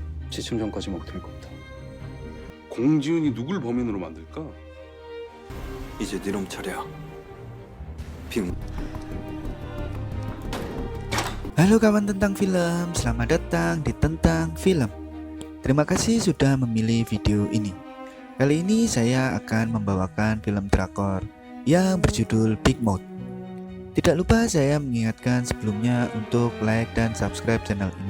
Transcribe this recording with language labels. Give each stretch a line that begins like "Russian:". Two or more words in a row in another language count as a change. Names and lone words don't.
Korean: 지침 전까지 먹될 겁니다. 공지훈이 누굴 범인으로 만들까? 이제 네 놈 차례야. 빅.
Indonesian: Halo kawan tentang film, selamat datang di Tentang Film. Terima kasih sudah memilih video ini. Kali ini saya akan membawakan film drakor yang berjudul Big Mouth. Tidak lupa saya mengingatkan sebelumnya untuk like dan subscribe channel ini.